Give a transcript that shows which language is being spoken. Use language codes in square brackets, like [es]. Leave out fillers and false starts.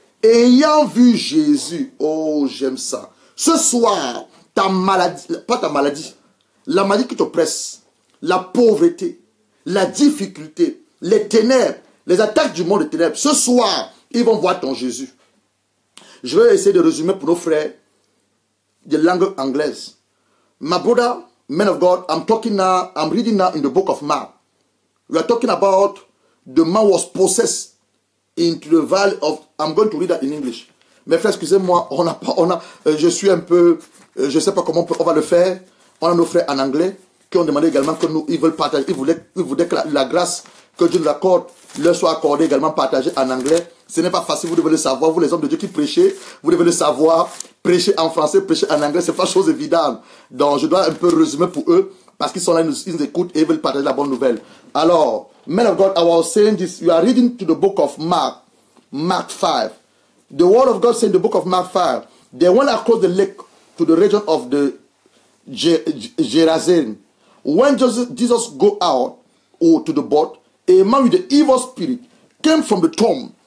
[fr] Ayant vu Jésus, oh j'aime ça. Ce soir, ta maladie, pas ta maladie, la maladie qui te presse, la pauvreté, la difficulté, les ténèbres, les attaques du monde des ténèbres, ce soir, ils vont voir ton Jésus. Je vais essayer de résumer pour nos frères de langue anglaise. [en] My brother, man of God, I'm reading now in the book of Mark. We are talking about the man was possessed into the valley of, I'm going to read that in English. [fr] Mes frères, excusez-moi, je suis un peu, je ne sais pas comment on va le faire. On a nos frères en anglais qui ont demandé également que nous, ils veulent partager, ils voulaient que la grâce que Dieu nous accorde leur soit accordée également partagée en anglais. Ce n'est pas facile, vous devez le savoir. Vous les hommes de Dieu qui prêchez, vous devez le savoir. Prêcher en français, prêcher en anglais, c'est pas chose évidente. Donc je dois un peu résumer pour eux parce qu'ils sont là, ils nous écoutent et ils veulent partager la bonne nouvelle. [en] Alors, man of God, I was saying this. You are reading to the book of Mark, Mark 5. The word of God said in the book of Mark 5, they went across the lake to the region of the Gerasene. When Jesus go out to the boat, a man with the evil spirit came from the tomb.